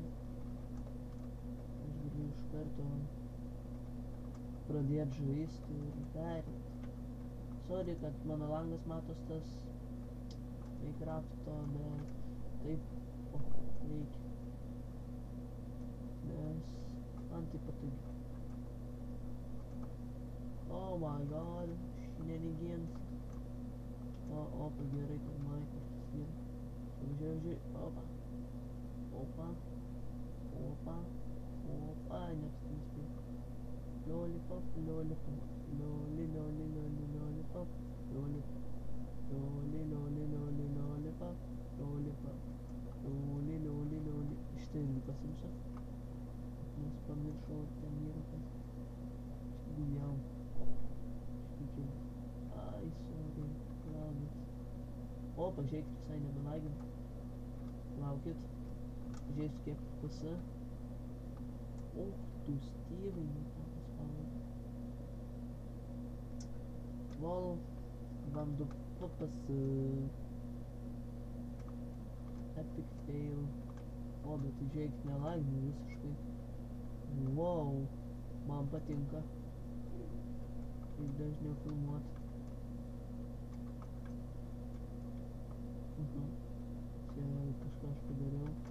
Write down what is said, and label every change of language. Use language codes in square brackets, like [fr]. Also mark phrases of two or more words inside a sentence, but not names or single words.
[lt] Aš galiu iš karto pradėti žaisti ir perėti. Sorry, kad mano langas matos tas Minecrafto, bet taip reikia. Nes man tai patogiai. [en] Oh my god, shenanigans. [lt] Opa, gerai, kad Minecraftas yra. Žiūrėjau, opa. Opa. Opa. Opa, nespėjau. [en] Lollipop, lollipop. Lolly, lolly, lolly, lollipop. Lollipop. Lolly, lolly, lolly, lollipop. Lollipop. Lolly, lolly, lolly. [lt] Štai irgi pasimsiu. Nes pamiršau, ten yra kas. Bijau. Štikiu. Ai, sorry. Labas. O, pažiūrėkit, visai nebenagim. Laukit. Pažiūrėsiu, kiek PS. O, tu Styvai, Vol, вам до PS. [en] Epic fail. [lt] O, bet tai žiūrėkit, nelaginu visiškai. Wow, man patinka. Ir dažniau filmuoti. Čia kažką aš padariau.